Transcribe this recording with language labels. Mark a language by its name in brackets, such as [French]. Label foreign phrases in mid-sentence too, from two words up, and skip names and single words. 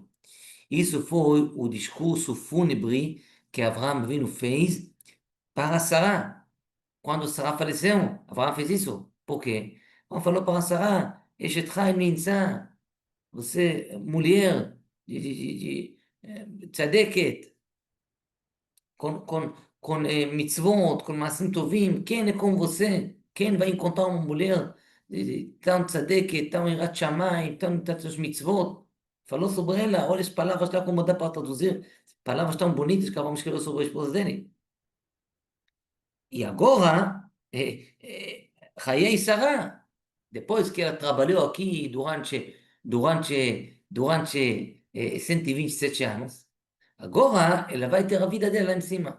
[Portuguese] Isso foi o discurso fúnebre que Avraham Avinu fez para Sarah. Quando Sarah faleceu, Avraham fez isso. Por quê? Ele falou para Sarah, [Hebrew] אשת חיל נמצא. [Portuguese] Você, mulher tzadeket, com mitzvot, com [Hebrew] מעשים טובים, [Portuguese] quem é como você? Quem vai encontrar uma mulher tão tzadeket, tão [Hebrew] יראת שמים, [Portuguese] tão tantas mitzvot? Falou sobre ela, olha as palavras lá como dá para traduzir, palavras tão bonitas que vamos escrever sobre a esposa dele. E agora, [Hebrew] חיי שרה, [Portuguese] depois que ela trabalhou aqui durante 127 anos, agora ela vai ter a vida dela lá em cima.